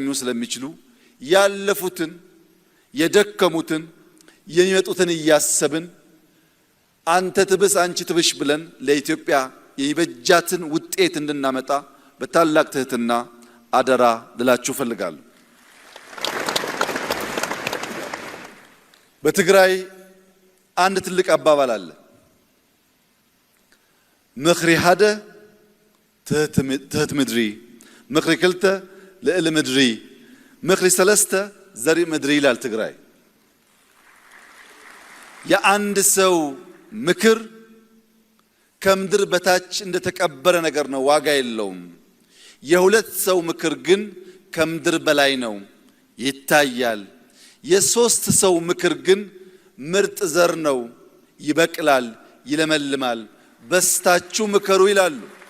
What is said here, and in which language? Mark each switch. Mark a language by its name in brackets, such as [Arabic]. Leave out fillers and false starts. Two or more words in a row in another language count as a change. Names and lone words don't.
[Amharic] ስለሚችሉ ያለፉትን የደከሙትን የሚመጡትን እያሰብን አንተ ትብስ አንቺ ትብሽ ብለን ለኢትዮጵያ የበጃትን ውጤት እንድናመጣ በታላቅ ትህትና አደራ ልላችሁ ፈልጋለሁ። በትግራይ አንድ ትልቅ አባባል አለ። [Tigrinya] ምኽሪ ሓደ ትህት ምድሪ፣ ምኽሪ ክልተ ልዕሊ ምድሪ፣ ምኽሪ ሰለስተ ዘሪ ምድሪ ይላል ትግራይ። [Amharic] የአንድ ሰው ምክር ከምድር በታች እንደተቀበረ ነገር ነው፣ ዋጋ የለውም። የሁለት ሰው ምክር ግን ከምድር በላይ ነው፣ ይታያል። የሶስት ሰው ምክር ግን ምርጥ ዘር ነው፣ ይበቅላል፣ ይለመልማል፣ በስታችሁ ምከሩ ይላሉ።